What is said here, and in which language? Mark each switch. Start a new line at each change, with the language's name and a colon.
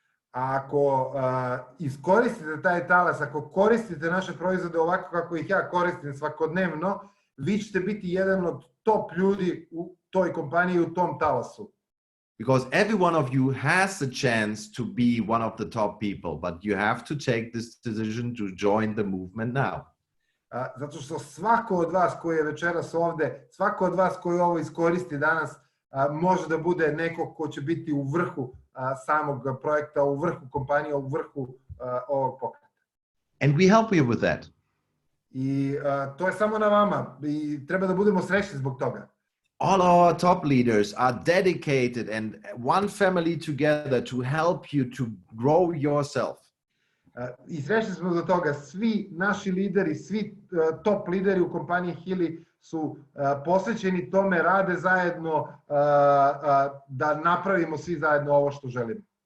Serbian: Ako iskoristite taj talas, ako koristite naše proizvode ovako kako ih ja koristim svakodnevno, vi ćete biti jedan od top ljudi u toj kompaniji, u tom talasu.
English: Because every one of you has a chance to be one of the top people, but you have to take this decision to join the movement now.
Serbian: Zato što svako od vas koji je večeras ovde, svako od vas koji ovo iskoristi danas, može da bude neko ko će biti u vrhu samog projekta, u vrhu kompanije, u vrhu ovog pokreta.
English: And we help you with that.
Serbian: I to je samo na vama i treba da budemo srećni zbog toga.
English: All our top leaders are dedicated and one family together to help you to grow yourself.
Serbian: I srećni smo za toga. Svi naši lideri, svi top lideri u kompaniji Healy su posvećeni tome, rade zajedno da napravimo svi zajedno ovo što želimo.